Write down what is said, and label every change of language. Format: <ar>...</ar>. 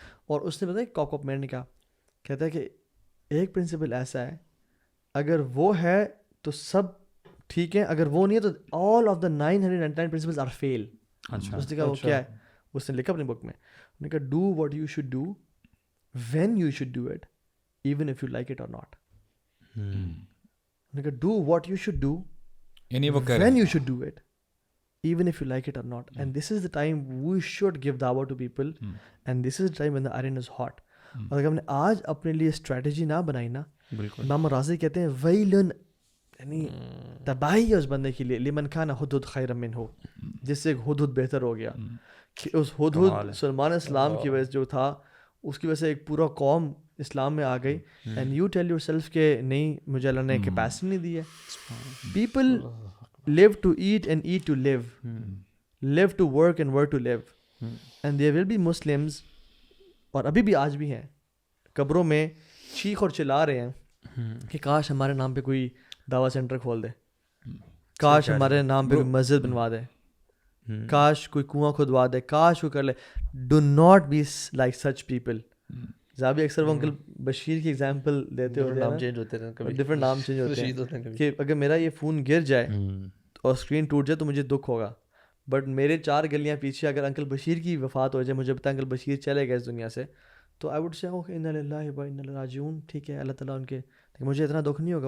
<ur>اور اس نے بتایا کاپ میئر نے کہا, کہتا ہے کہ ایک پرنسپل ایسا ہے اگر وہ ہے تو سب ٹھیک ہے, اگر وہ نہیں ہے تو</ur> <en>All of the 999 principles are fail.</en> <ur>اس نے کہا وہ کیا ہے, اس نے لکھا اپنی بک میں, اس نے کہا</ur> <en>Do what you should do when you should do it even if you like it اور not.</en> <ur>اس نے کہا</ur> <en>do what you should do</en> <ur>یعنی وہ</ur> <en>when you should do it even if you like it or not. And this is the time we should give dawah to people, and this is the time when the iron is hot.</en> <ur>اور اگر ہم نے آج اپنے لیے strategy نہ بنائی نا, امام راضی کہتے ہیں ویلن, یعنی تباہی ہے اس بندے کے لیے,</ur> <ar>لمن کان ہدہد خیر منہ,</ar> <ur>جس سے ہدہد بہتر ہو گیا. کہ اس ہدہد سلمان اسلام کی وجہ سے جو تھا, اس کی وجہ سے ایک پورا قوم اسلام میں آ گئی.</ur> <en>and you tell yourself</en> <ur>کہ نہیں, مجھے اللہ نے کیپیسٹی نہیں دی ہے.</ur> <en>People live to eat and eat to live, live to work and work to live. And there will be Muslims,</en> <ur>اور ابھی بھی آج بھی ہیں, قبروں میں چیخ اور چلا رہے ہیں کہ کاش ہمارے نام پہ کوئی دعویٰ سینٹر کھول دے, کاش ہمارے نام پہ کوئی مسجد بنوا دے, کاش کوئی کنواں کھدوا دے, کاش کوئی کر لے.</ur> <en>Do not be like such people.</en> <ur>زابی اکثر وہ انکل بشیر کی ایگزامپل دیتے ہوتے ہیں, نام چینج ہوتے ہیں, کبھی ڈفرینٹ نام چینج ہوتے ہیں, کہ اگر میرا یہ فون گر جائے اور اسکرین ٹوٹ جائے تو مجھے دکھ ہوگا, بٹ میرے 4 گلیاں پیچھے اگر انکل بشیر کی وفات ہو جائے, مجھے پتا انکل بشیر چلے گئے اس دنیا سے, تو</ur> <en>I would say</en> <ur>انا للہ و انا الیہ راجعون, ٹھیک ہے, اللہ تعالیٰ ان کے, مجھے اتنا دکھ نہیں ہوگا.</ur>